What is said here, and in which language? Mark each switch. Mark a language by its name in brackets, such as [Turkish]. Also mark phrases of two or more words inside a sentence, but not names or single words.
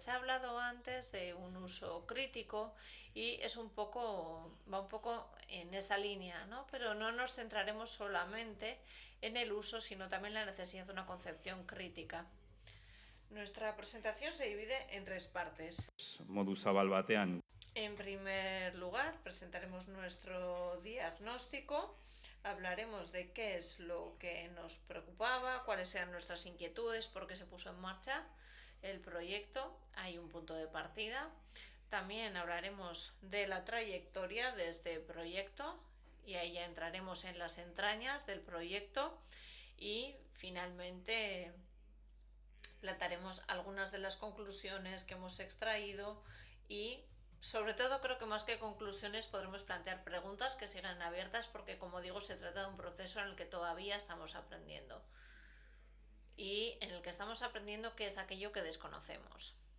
[Spanish] Se ha hablado antes de un uso crítico y va un poco en esa línea, ¿no? Pero no nos centraremos solamente en el uso, sino también en la necesidad de una concepción crítica. Nuestra presentación se divide en 3 partes. [Basque] Modu zabal batean. [Spanish] En primer lugar, presentaremos nuestro diagnóstico, hablaremos de qué es lo que nos preocupaba, cuáles eran nuestras inquietudes, por qué se puso en marcha el proyecto. Hay un punto de partida. También hablaremos de la trayectoria de este proyecto, y ahí ya entraremos en las entrañas del proyecto, y finalmente plantaremos algunas de las conclusiones que hemos extraído, y sobre todo creo que más que conclusiones podremos plantear preguntas que sigan abiertas, porque como digo, se trata de un proceso en el que todavía estamos aprendiendo, y en el que estamos aprendiendo qué es aquello que desconocemos.